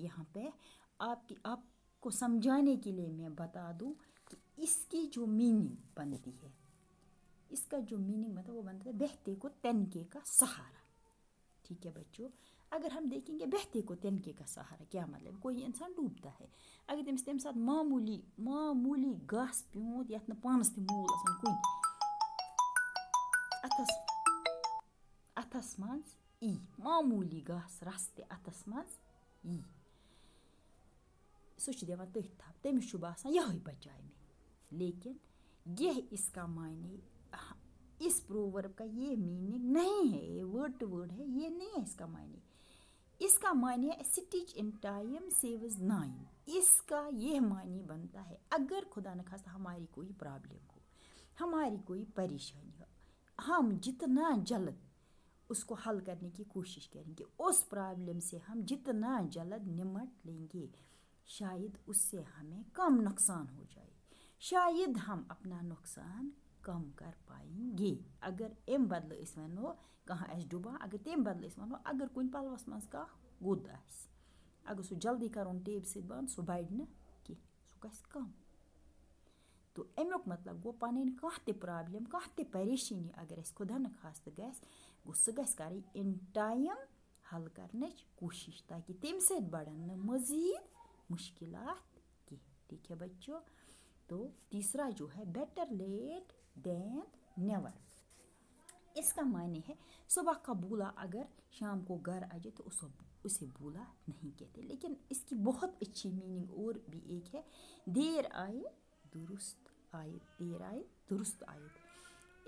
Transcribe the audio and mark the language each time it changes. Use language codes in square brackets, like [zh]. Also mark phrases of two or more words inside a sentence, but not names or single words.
[hi] यहाँ पे आपको समझाने के लिए मैं बता दूँ कि इसकी जो मीनिंग बनती है, इसका जो मीनिंग मतलब वो बनता है बहते को तिनके का सहारा. ठीक है बच्चों, अगर हम देखेंगे बहते को तिनके का सहारा क्या मतलब, कोई इंसान डूबता है, [ks] अगर तम साथ मामूली घास प्यूत यथ पानस त मूल कुन अथस मज ई, मामूली घास रस त अथस मज ई, सह दिवान तथ थप, तमिस बसान यही बचाए में. [hi] लेकिन यह इसका मायने, इस प्रोवर्ब का ये मीनिंग नहीं है, ये [en] word to word [hi] है, ये नहीं है इसका मायने इसका मानी है [en] stitch in time saves 9. [hi] इसका यह मानी बनता है अगर खुदा न खास्ता हमारी कोई प्रॉब्लम हो, हमारी कोई परेशानी हो, हम जितना जल्द उसको हल करने की कोशिश करेंगे, उस प्रॉब्लम से हम जितना जल्द निमट लेंगे, शायद उससे हमें कम नुकसान हो जाए, शायद हम अपना नुकसान कम कर पाएंगे। [ks] अगर एम बदल वनो कहाँ डुबा, अगर तम बदल वनो अगर कुछ पलवस मज कह गुद आस, अगर सह जल्दी कर टेप सत बंद सह बढ़ न कह सह गस कम। तो अमुक मतलब गो पन कह त प्रॉब्लम कह त परेशानी अगर खुदा न खास्त गो सह गस कर [en] in time [ks] हल करने कोशिश, ताकि तम सत बढ़न न मजीद मुश्किलात की। [hi] ठीक है बच्चों। तो तीसरा जो है [en] better late than never, [hi] इसका माने है सुबह का भूला अगर शाम को घर आ जाए तो उसे भूला नहीं कहते। लेकिन इसकी बहुत अच्छी मीनिंग और भी एक है, देर आए दुरुस्त आयत, देर आए दुरुस्त आयत।